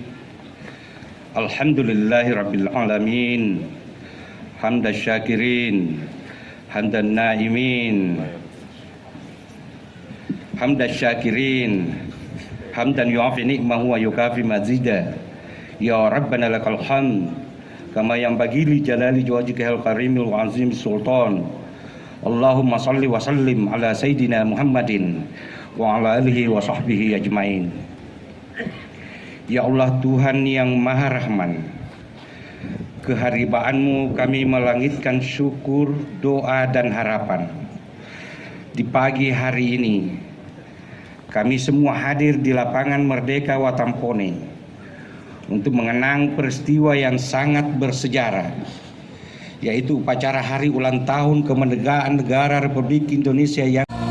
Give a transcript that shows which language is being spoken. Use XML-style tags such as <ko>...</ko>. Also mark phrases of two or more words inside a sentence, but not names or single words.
<ar>الحمد لله رب العالمين. حمدا شاكرين حمدا ناعمين. حمدا شاكرين حمدا يوافي نعمه ويكافئ مزيده. يا ربنا لك الحمد كما ينبغي لجلال وجهك الكريم العظيم سلطان. اللهم صل وسلم على سيدنا محمد وعلى آله وصحبه أجمعين.</ar> <id>Ya Allah Tuhan yang Maha Rahman, keharibaanmu kami melangitkan syukur, doa dan harapan. Di pagi hari ini kami semua hadir di lapangan Merdeka Watampone untuk mengenang peristiwa yang sangat bersejarah, yaitu upacara hari ulang tahun kemerdekaan negara Republik Indonesia yang</id>